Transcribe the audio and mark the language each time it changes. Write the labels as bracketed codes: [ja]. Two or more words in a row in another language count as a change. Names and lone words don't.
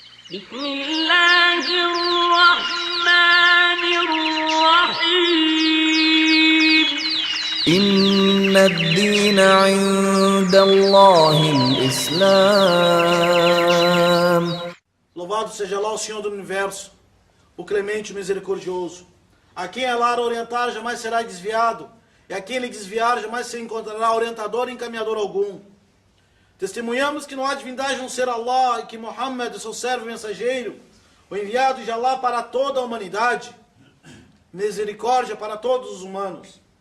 [ar] بسم الله الرحمن الرحيم إن الدين عند الله الإسلام. [pt] Louvado seja Allah, o Senhor do Universo, o Clemente e Misericordioso. A quem Allah orientar jamais será desviado, e a quem ele desviar jamais se encontrará orientador e encaminhador algum. Testemunhamos que não há divindade a não ser Allah e que Muhammad é seu servo e mensageiro, o enviado de Allah para toda a humanidade, misericórdia para todos os humanos.